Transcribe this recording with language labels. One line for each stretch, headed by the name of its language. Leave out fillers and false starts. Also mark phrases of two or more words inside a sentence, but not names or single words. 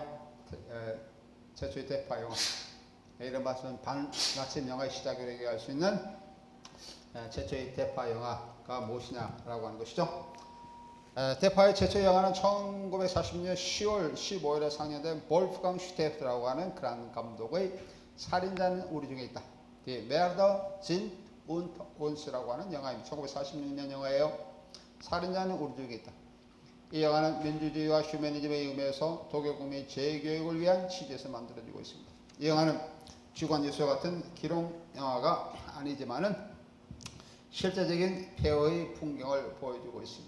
Korean: 최초의 대파 영화 이런 말씀은 반나치 영화의 시작을 얘기할 수 있는 최초의 대파 영화가 무엇이냐라고 하는 것이죠. 대파의 최초 영화는 1940년 10월 15일에 상영된 볼프강 슈테프라고 하는 그런 감독의 살인자는 우리 중에 있다.
German: Die Mörder sind unter uns
Korean: 라고 하는 영화입니다. 1946년 영화예요. 살인자는 우리 중에 있다. 이 영화는 민주주의와 휴머니즘의 의미에서 독일 국민의 재교육을 위한 취지에서 만들어지고 있습니다. 이 영화는 주간 뉴스와 같은 기록 영화가 아니지만은 실제적인 폐허의 풍경을 보여주고 있습니다.